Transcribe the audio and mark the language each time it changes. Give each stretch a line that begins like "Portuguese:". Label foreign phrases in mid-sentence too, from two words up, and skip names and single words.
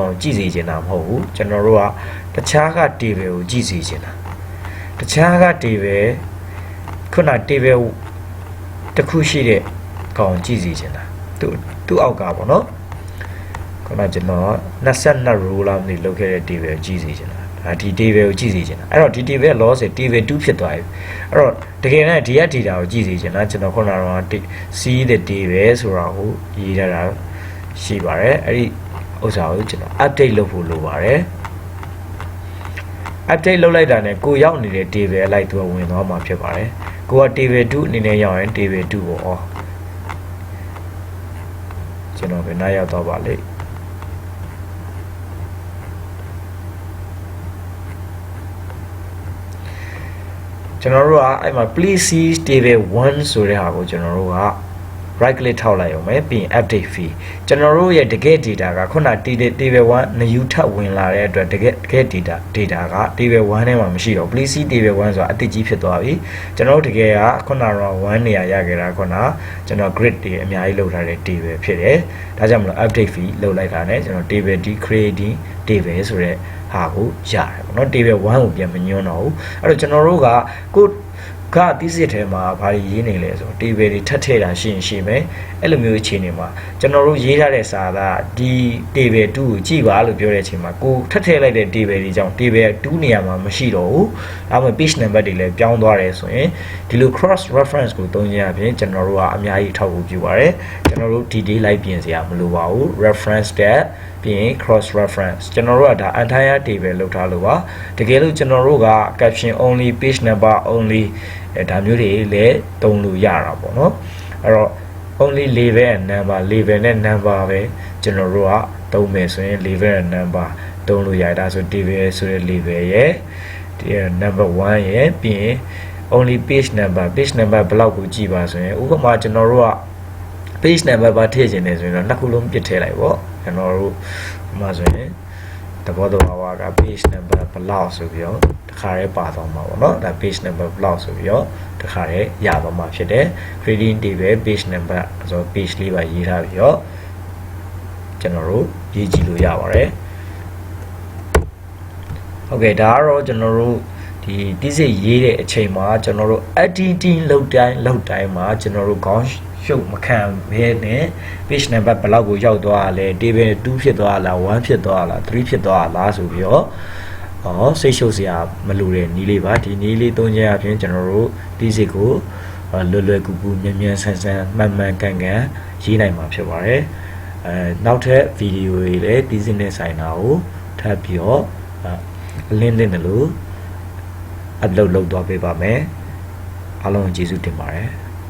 Burmese: ကိုကြည့်စီချင်တာမဟုတ်ဘူးကျွန်တော်တို့ကတခြားက table ကိုကြည့်စီချင်တာတခြားက table ခုန table တစ်ခုရှိတဲ့ကောင်ကြည့်စီချင် တာသူ့အောက်ကပေါ့နော်ခုနကျွန်တော်22 row လောက်နေလောက်ခဲ့တဲ့ table ကြည့်စီချင်တာဒီ table ကိုကြည့်စီချင်တာအဲ့တော့ဒီ
English: table loss
Burmese: ဆို table 2ဖြစ်သွားပြီအဲ့တော့တကယ်နဲ့ဒီက data ကိုကြည့်စီချင်တာကျွန်တော်ခုနကတော့
English: see the table
Burmese: ဆိုတာကိုရေးထားတာရှိပါတယ်အဲ့ဒီဥစ္စာကိုကျွန်တော် update လုပ်ဖို့လိုပါတယ် update လုပ်လိုက်တာနဲ့ကိုရောက်နေတဲ့ table လိုက်သူကဝင်သွားမှာဖြစ်ပါတယ်ကိုက table 2အနေနဲ့ရောက်ရင် table 2ကို ကျွန်တော်ဘယ်နှရောက်တော့ပါလိမ့်ကျွန်တော်တို့ကအဲ့မှာ
English: please see table 1
Burmese: ဆိုတဲ့ဟာကိုကျွန်တော်တို့က
English: right click
Burmese: ထောက်လိုက်အောင်မယ် ပြီးရင်
English: update fee
Burmese: ကျွန်တော်တို့ရဲ့တကယ် data ကခုန table 1 new ထပ်ဝင်လာတဲ့အတွက်တကယ် data က table 1ထဲမှာမရှိတော့
English: please see table 1
Burmese: ဆိုတာအတိတ်ကြီးဖြစ်သွားပြီကျွန်တော်တို့တကယ်ကခုနကတော့1နေရာရခဲ့တာခုနကျွန်တော် grid တွေအများကြီးလုပ်ထားတဲ့ table ဖြစ်တယ်ဒါကြောင့်မလို့
English: update fee
Burmese: လုပ်လိုက်တာနဲ့ကျွန်တော်
English: table creating table
Burmese: ဆိုတဲ့ဟာကိုရတယ်ပေါ့နော် table 1ကိုပြန်မညွှန်းတော့ ဘူးအဲ့တော့ကျွန်တော်တို့ကကိုကသိစစ်ထဲမှာဘာရေးနေလဲဆို table တွေထပ်ထည့်တာရှိရင်ရှိမယ်အဲ့လိုမျိုးအခြေအနေမှာကျွန်တော်တို့ရေးထားတဲ့စာသားဒီ table 2ကိုကြည့်ပါလို့ပြောတဲ့အချိန်မှာကိုထပ်ထည့်လိုက်တဲ့ table တွေကြောင့် table 2နေရာမှာမရှိတော့ဘူးဒါမှမဟုတ် page number တွေလည်းပြောင်းသွားတယ်ဆိုရင်ဒီလို
English: cross reference
Burmese: ကိုသုံးခြင်းအပြင်ကျွန်တော်တို့ကအများကြီးထောက်ကူပြုပါတယ်ကျွန်တော်တို့ detail လိုက်ပြင်စရာမလိုပါဘူး
English: reference tab
Burmese: ပြီးရင်
English: cross reference
Burmese: ကျွန်တော်တို့ကဒါ
English: entire table
Burmese: လောက်ထား လို့ပါတကယ်လို့ကျွန်တော်တို့က
English: caption only page number only
Burmese: ဒါမျိုးတွေလည်းတုံးလို့ရတာပေါ့နော်အဲ့တော့
English: only level and number level
Burmese: နဲ့ number ပဲကျွန်တော်တို့ကတုံး မယ်ဆိုရင်
English: level and number
Burmese: တုံးလို့ရတာဆို table ဆိုတဲ့ level ရဲ့ဒီ number 1ရဲ့ပြီးရင်
English: only page number
Burmese: ဘယ်လောက် ကိုကြည့်ပါဆိုရင်ဥပမာကျွန်တော်တို့က
English: page number
Burmese: ပါထည့်ခြင်းနေဆိုရင်တော့နှစ်ခုလုံးပြစ်ထည့်လိုက်ပေါ့ကျွန်တော်တို့ဥပမာဆိုရင်တဘောတော့ဟာက
English: page number
Burmese: ဘယ်လောက်ဆိုပြီးတော့တခါရဲပါသွားမှာပေါ့နော်ဒါ
English: page number
Burmese: ဘယ်လောက်ဆိုပြီးတော့တခါရဲရသွားမှာဖြစ်တယ်
English: creating table page number
Burmese: ဆို page လေးပါရေးထားပြီးတော့ကျွန်တော်တို့ရေးကြည့်လို့ရပါတယ် ဟုတ်ကဲ့ဒါကတော့ကျွန်တော်တို့ဒီတိစိတ်ရေးတဲ့အချိန်မှာကျွန်တော်တို့ editing လုပ်တိုင်းမှာကျွန်တော်တို့ခေါ င်းရှုပ်မခံဘဲနဲ့
English: page number
Burmese: ဘယ်လောက်ကိုရောက်သွားလဲ table 2ဖြစ်သွားလား1ဖြစ်သွားလား3ဖြစ်သွားလားဆိုပြီးတော့စိတ်ရှုပ်စရာမလိုတဲ့နည်းလေးပါဒီနည်းလေးသုံးခြင်းအပြင်ကျွန်တော်တို့တိစိတ်ကိုလွယ်ကူကူမြန်ဆန်မှန်ကန်ရေးနိုင်မှာဖြစ်ပါတယ်နောက်ထပ်ဗီဒီယိုတွေလည်းဒီစနဲ့ဆိုင်တာကိုထပ်ပြီးတော့လင်းတယ်လို့ upload လုပ်သွားပေးပါမယ်အားလုံးကျေးဇူးတင်ပါတယ်